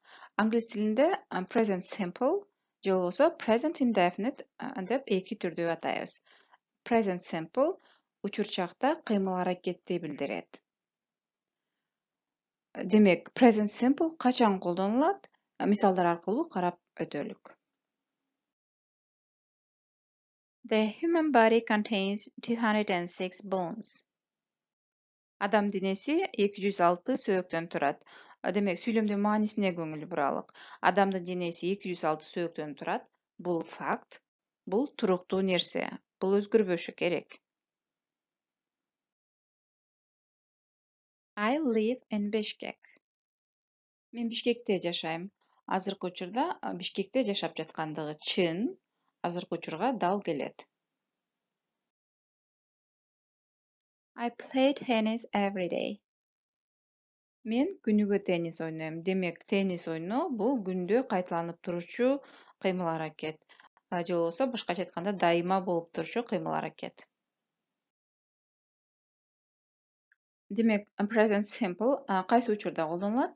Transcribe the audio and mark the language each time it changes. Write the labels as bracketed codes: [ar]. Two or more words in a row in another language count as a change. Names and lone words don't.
[ky] Англис тилинде [en] present simple [ky] же болбосо [en] present indefinite [ky] деп эки түрдүү атайбыз. [en] Present simple [ky] учурчакта кыймыл аракетти билдирет. Демек, [en] present simple [ky] качан колдонулат? Мисалдар аркылуу карап өтөлүк. [en] The human body contains 206 bones. [ky] Адам денеси 206 сөөктөн турат. Демек, сүйлөмдүн маанисине көңүл буралык. Адамдын денеси 206 сөөктөн турат. Бул факт, бул туруктуу нерсе. Бул өзгөрбөшү керек. [en] I live in Bishkek. [ky] Мен Бишкекте жашайм. Азыркы учурда Бишкекте жашап жаткандыгы чын, азыркы учурга дал келет. [en] I play tennis every day. [ky] Мен күнүгө теннис ойнойм. Демек, теннис ойноо бул күндө кайталанып туручу кыймыл аракет. Же болбосо башкача айтканда дайыма болуп турчу кыймыл аракет. Демек, [en] present simple [ky] кайсы учурда колдонулат?